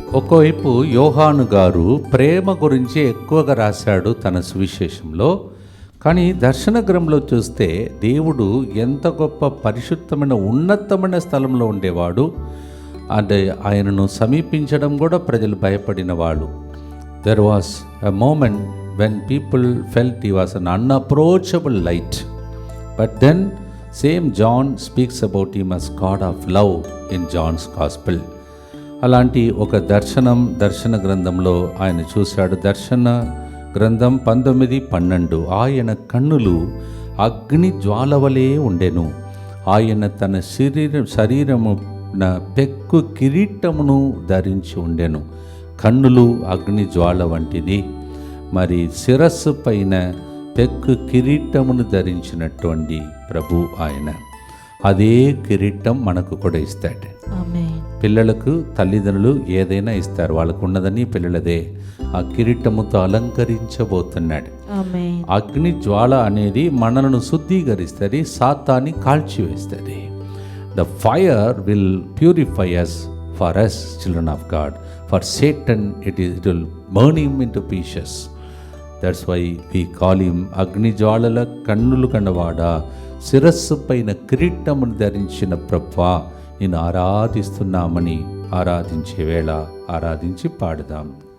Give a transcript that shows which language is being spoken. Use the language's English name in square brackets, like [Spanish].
[Telugu] ఒకవైపు యోహాను గారు ప్రేమ గురించి ఎక్కువగా రాశాడు తన సువిశేషంలో. కానీ దర్శన గ్రంథంలో చూస్తే దేవుడు ఎంత గొప్ప పరిశుద్ధమైన ఉన్నతమైన స్థలంలో ఉండేవాడు. అంటే ఆయనను సమీపించడం కూడా ప్రజలు భయపడిన వాళ్ళు. [English] There was a moment when people felt he was an unapproachable light. But then same John speaks about him as God of love in John's Gospel. [Telugu] అలాంటి ఒక దర్శన గ్రంథంలో ఆయన చూశాడు. దర్శన గ్రంథం 19:12. ఆయన కన్నులు అగ్ని జ్వాలవలే ఉండెను. ఆయన తన శరీరమున పెక్కు కిరీటమును ధరించి ఉండెను. కన్నులు అగ్ని జ్వాల వంటిది. మరి శిరస్సు పైన పెక్కు కిరీటమును ధరించినటువంటి ప్రభు ఆయన. అదే కిరీటం మనకు కూడా ఇస్తాడు. ఆమేన్. పిల్లలకు తల్లిదండ్రులు ఏదైనా ఇస్తారు, వాళ్ళకు ఉన్నదని పిల్లలదే. ఆ కిరీటముతో అలంకరించబోతున్నాడు. ఆమేన్. అగ్ని జ్వాల అనేది మనలను శుద్ధీకరిస్తుంది, సాతాన్ని కాల్చివేస్తుంది. [English] The fire will purify us for us children of God. For Satan it will burn him into pieces. That's why we call him [Telugu] అగ్ని జ్వాలల కన్నులు కన్నవాడా, శిరస్సు పైన కిరీటమును ధరించిన ప్రభువా నేను ఆరాధిస్తున్నామని ఆరాధించే వేళ ఆరాధించి పాడుదాం.